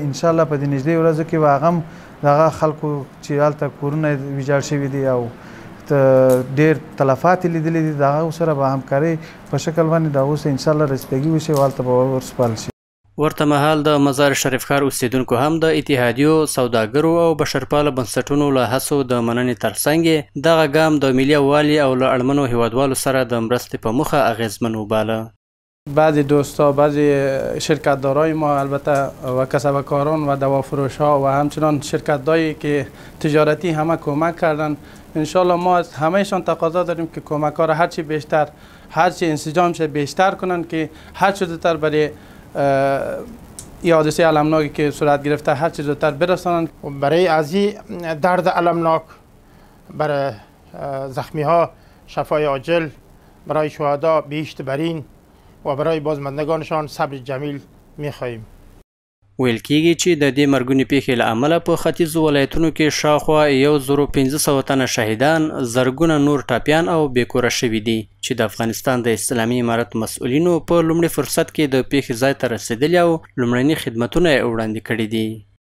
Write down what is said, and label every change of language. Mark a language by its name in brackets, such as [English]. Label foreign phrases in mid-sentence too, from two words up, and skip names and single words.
[Pashto] انشاءالله په دې نږدې ورځو کې به هغه هم دغه خلکو چې هلته کورونه ویجاړ شوي دي او ډېر تلفات یې لیدلي دي د هغو سره به همکارۍ په شکل باندې د هغو سره انشاءالله رسیدګي وشي او هلته به ورسپارل شي. ورته مهال د مزار شریف ښار اوسیدونکو هم د اتحادیو، سوداګرو او بشرپاله بنسټونو له هڅو د مننې ترڅنګ دغه ګام د ملي یووالي او له اړمنو هیوادوالو سره د مرستې په موخه اغیزمن وباله. [Persian] بعضی دوستا، بعضی شرکتدارای ما البته و کسبکاران و دوافروش‌ها و همچنان شرکت‌هایی که تجارتی همه کمک کردن. انشالله ما از همهشان تقاضا داریم که کمک‌ها را هرچی بیشتر، هرچی انسجام شه بیشتر کنن که هر چه زودتر برای این حادثه المناکی که صورت گرفته هر چه زودتر برسانند. برای از این درد المناک برای زخمی ها شفای عاجل، برای شهدا بهشت برین و برای بازماندگانشان صبر جمیل می‌خواهیم. [Pashto] ویل کېږي چې د دې مرګونې پیښې له امله په ختیځو ولایتونو کې شاوخوا 1500 تنه شهیدان، زرګونه نور ټاپیان او بېکوره شوي دي چې د افغانستان د اسلامي امارت مسؤلینو په لومړي فرصت کې د پیښې ځای ته رسېدلي او لومړني خدمتونه یې وړاندې کړي دي.